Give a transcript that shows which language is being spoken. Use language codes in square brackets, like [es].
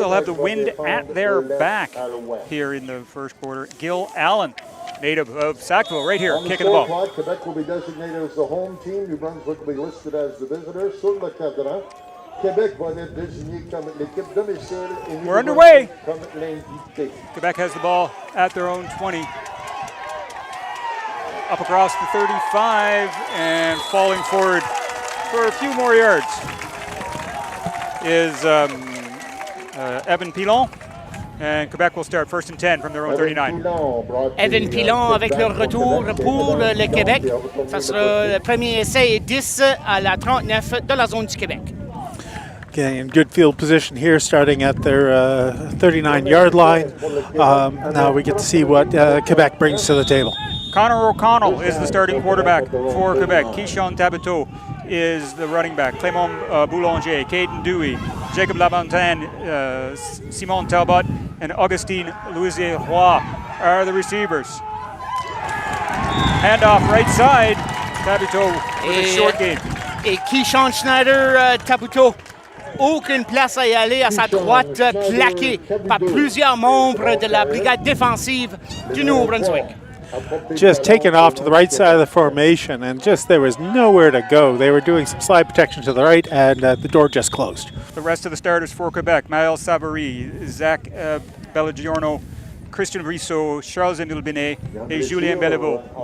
[en] They'll have the wind at their back here in the first quarter. Gil Allen, native of Sackville, right here, kicking the ball. Quebec will be designated as the home team. New Brunswick will be listed as the visitor. [fr] Sur le cadran, Québec va être désigné comme l'équipe domicile et New [en] We're underway. [fr] comme l'invité. [en] Quebec has the ball at their own 20. Up across the 35 and falling forward for a few more yards is Evan Pilon. And Quebec will start first and 10 from their own 39. [fr] Evan Pilon avec le retour pour le Québec. Ça sera le premier essai et 10 à la 39 de la zone du Québec. [en] Okay, in good field position here, starting at their 39-yard line. Now we get to see what Quebec brings to the table. Connor O'Connell is the starting quarterback for Quebec. Keyshawn Tabateau is the running back. Clément Boulanger, Caden Dewey, Jacob Lamontagne, Simon Talbot, and Augustine Louisier-Roy are the receivers. Handoff right side. Tabateau with a short game. [fr] Et Keyshawn Schneider Tabuteau aucune place à y aller à sa droite, plaqué par plusieurs membres de la brigade défensive du Nouveau-Brunswick. [en] Just taken off to the right side of the formation, and just there was nowhere to go. They were doing some slide protection to the right, and the door just closed. The rest of the starters for Quebec: Maël Savary, Zach Bellagiorno, Christian Brissot, Charles Ndilbinet, and Julien Bellevaux.